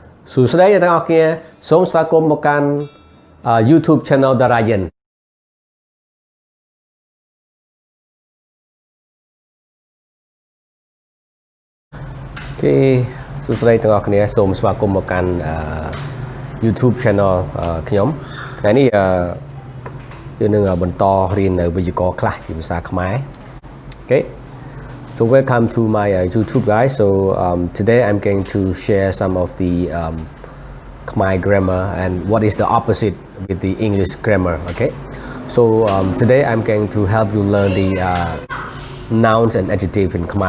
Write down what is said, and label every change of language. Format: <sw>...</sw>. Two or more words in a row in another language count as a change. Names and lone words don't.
<km>សួស្តីអ្នកទាំងអស់គ្នាសូមស្វាគមន៍មកកាន់ YouTube Channel Dara គេសួស្តីទាំងអស់គ្នាសូមស្វាគមន៍មកកាន់ YouTube Channel ខ្ញុំថ្ងៃនេះយើងនឹងបន្តរៀននៅវេយ្យាករណ៍ខ្លះជាភាសាខ្មែរអូខេ</km> <en>So welcome to my YouTube guys. So today I'm going to share some of the Khmer grammar and what is the opposite with the English grammar. Okay. So today I'm going to help you learn the nouns and adjectives in Khmer.</en>